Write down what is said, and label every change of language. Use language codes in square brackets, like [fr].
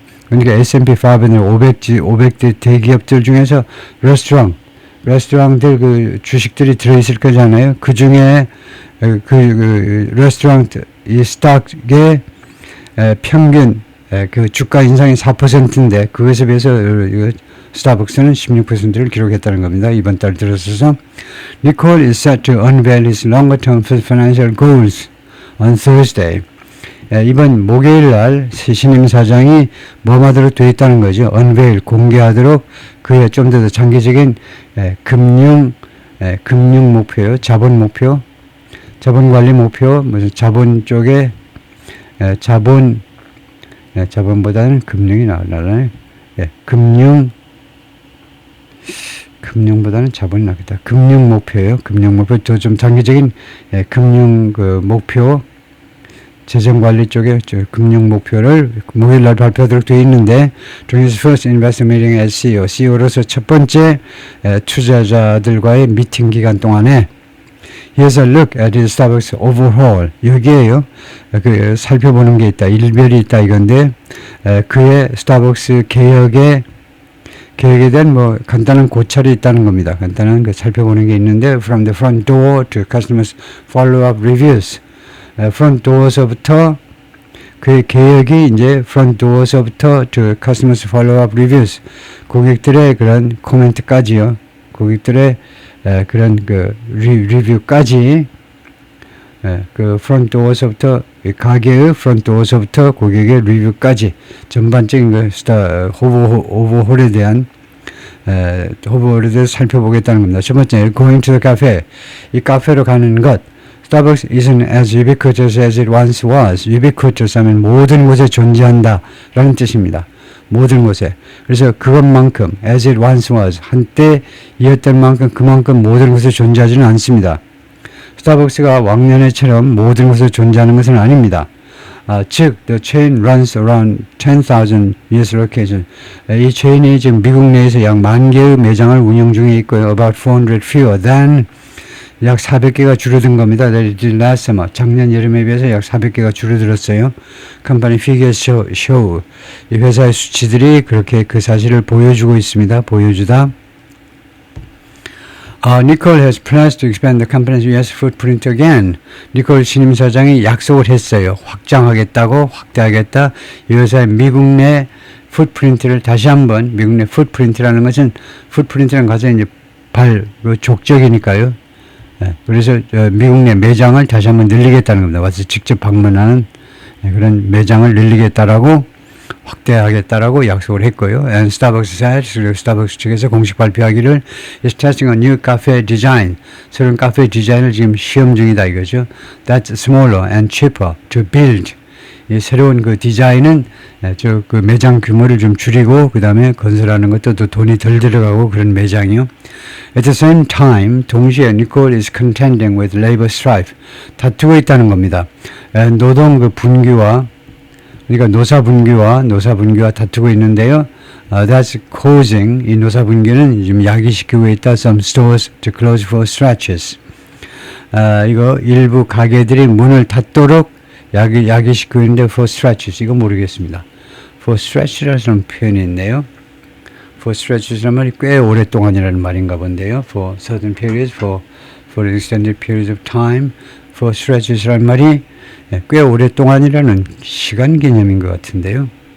[ko] 그러니까 S&P 500 500대 대기업들 중에서 레스토랑들 그 주식들이 들어있을 거잖아요. 그 중에 그 레스토랑 이 스탁의 평균 그 주가 인상이 4%인데 그것에 비해서 스타벅스는 16%를 기록했다는 겁니다. 이번 달 들어서서 [en] Nicole is set to unveil his longer-term financial goals on Thursday. [ko] 이번 목요일 날 신임 사장이 뭐하도록 되어 있다는 거죠. unveil, 공개하도록 그의 좀 더 장기적인 금융 목표요. 자본 목표, 자본 관리 목표, 무슨 자본 쪽에 자본보다는 금융이 나아요. 금융보다는 자본이 낫겠다. 금융 목표예요. 금융 목표 좀 장기적인 금융 그 목표. 재정관리 쪽에 금융 목표를 목요일 날 발표하도록 되어 있는데 [en] during his first investor meeting as CEO [ko] 로서 첫 번째 투자자들과의 미팅 기간 동안에 [en] he has a look at his Starbucks overhaul. [ko] 여기에요. 그 살펴보는 게 있다. 일별이 있다 이건데 그의 스타벅스 계획에 대한 뭐 간단한 고찰이 있다는 겁니다. 간단한 그 살펴보는 게 있는데 [en] from the front door to customers follow-up reviews. [ko] front door서부터 그의 계획이 이제 front door서부터 [en] to customers follow-up reviews. [ko] 고객들의 그런 코멘트까지요. 고객들의 그런 그 리뷰까지 그 front door서부터 가게의 front door서부터 고객의 리뷰까지 전반적인 그 오버홀에 대한 오버홀에 대해서 살펴보겠다는 겁니다. 첫 번째, [en] going to the cafe. [ko] 이 카페로 가는 것. [en] Starbucks isn't as ubiquitous as it once was. [ko] ubiquitous 하면 모든 곳에 존재한다 라는 뜻입니다. 모든 곳에. 그래서 그것만큼 as it once was 한때 이었던 만큼 그만큼 모든 곳에 존재하지는 않습니다. 스타벅스가 왕년에처럼 모든 곳에 존재하는 것은 아닙니다. [en] 즉, the chain runs around 10,000 US locations. [ko] 이 체인이 지금 미국 내에서 약 10,000개의 매장을 운영 중에 있고요. [en] About 400 fewer than [ko] 약 400개가 줄어든 겁니다. [en] last summer. [ko] 작년 여름에 비해서 약 400개가 줄어들었어요. [en] Company figures show. [ko] 이 회사의 수치들이 그렇게 그 사실을 보여주고 있습니다. 보여주다. [en] Nicole has plans to expand the company's US footprint again. [ko] 니콜 신임 사장이 약속을 했어요. 확대하겠다. 이 회사의 미국 내 풋프린트를 다시 한번 미국 내 풋프린트라는 것은 풋프린트라는 것은 이제 족적이니까요. 그래서 미국 내 매장을 다시 한번 늘리겠다는 겁니다. 와서 직접 방문하는 그런 매장을 늘리겠다라고 확대하겠다라고 약속을 했고요. [en] And Starbucks said, [ko] 그리고 스타벅스 측에서 공식 발표하기를 [en] is testing a new cafe design. [ko] 새로운 카페 디자인을 지금 시험 중이다 이거죠. [en] That's smaller and cheaper to build. [ko] 이 새로운 그 디자인은 그 매장 규모를 좀 줄이고 그 다음에 건설하는 것도 또 돈이 덜 들어가고 그런 매장이요. [en] At the same time, 동시에 Nicole is contending with labor strife. [ko] 다투고 있다는 겁니다. 노동 그 분규와 그러니까 노사 분규와 다투고 있는데요. [en] That's causing [ko] 이 노사 분규는 지금 야기시키고 있다. [en] Some stores to close for stretches. [ko] 이거 일부 가게들이 문을 닫도록 야기시키고 있는데 [en] for stretches [ko] 이거 모르겠습니다. for stretch라는 표현이 있네요. [en] for stretches [ko] 란 말이 꽤 오랫동안이라는 말인가 본데요. [en] for certain periods, for extended periods of time, for stretches [ko] 란 말이 꽤 오랫동안이라는 시간 개념인 것 같은데요.